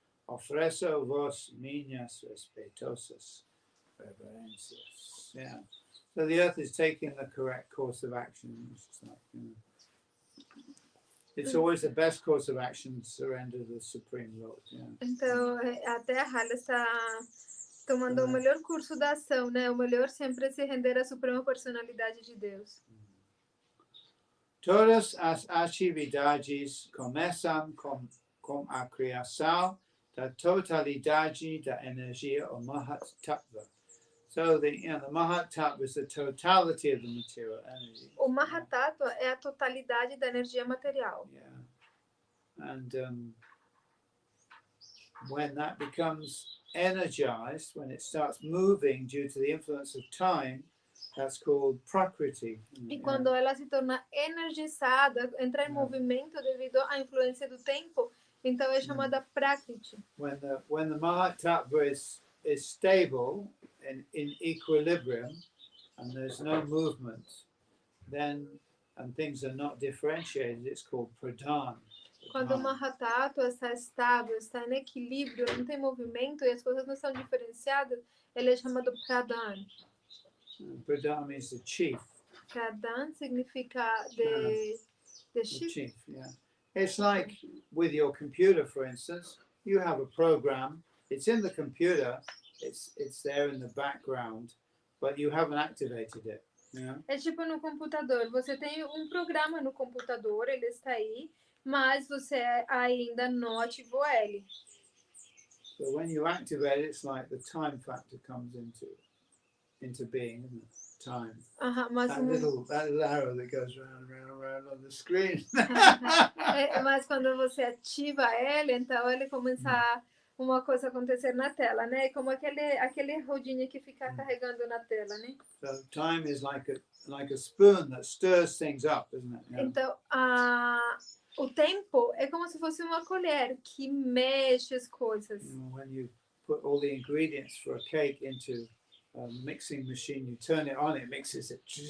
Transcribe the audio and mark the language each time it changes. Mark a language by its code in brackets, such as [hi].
[pt] Ofereço-vos minhas respeitosas reverências. [en] Yeah. So the earth is taking the correct course of action. It's like, it's always the best course of action to surrender to the Supreme Lord. Yeah. [pt] Então, a Terra está tomando o melhor curso da ação, né? O melhor sempre é se render à Suprema Personalidade de Deus. Todas as atividades começam com a criação da totalidade da energia, o Mahat Tattva. [en] So the Mahat Tattva is the totality of the material energy. [pt] O Mahat Tattva é a totalidade da energia material. [en] Yeah. And when that becomes energized, when it starts moving due to the influence of time, that's called Prakriti. [pt] E quando ela se torna energizada, entra em movimento devido à influência do tempo, então é chamada Prakriti. [en] When the Mahat Tattva is stable and in equilibrium, and there's no movement, then and things are not differentiated, it's called Pradhan. [pt] Quando o Mahat Tattva está estável, está em equilíbrio, não tem movimento e as coisas não são diferenciadas, ele é chamado Pradhan. [en] Pradhan means the chief. [pt] Pradhan significa [en] the chief. Yeah. It's like with your computer, for instance, you have a program, it's in the computer, it's there in the background, but you haven't activated it. Yeah? [pt] É tipo no computador, você tem um programa no computador, ele está aí, mas você ainda não ativou ele. [en] So when you activate it, it's like the time factor comes into being, isn't it? Time. [pt] Mas [en] that little arrow that goes round on the screen. [pt] Mas quando você ativa ele, então ele começa uma coisa acontecer na tela, né? Como aquele rodinho que fica carregando na tela, né? [en] So time is like a spoon that stirs things up, isn't it? Yeah. [pt] Então, o tempo é como se fosse uma colher que mexe as coisas. [en] When you put all the ingredients for a cake into a mixing machine, you turn it on, it mixes it.